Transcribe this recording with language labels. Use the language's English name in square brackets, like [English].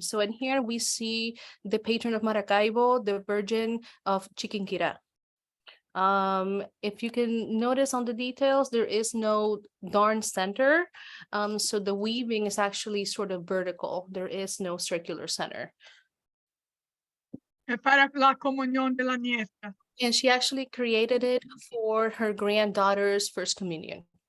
[English] So in here we see the patron of Maracaibo, the Virgin of Chiquinquirá. If you can notice on the details, there is no darn center. So the weaving is actually sort of vertical. There is no circular center. [Spanish] Para la comunión de la nieta. [English] And she actually created it for her granddaughter's first communion.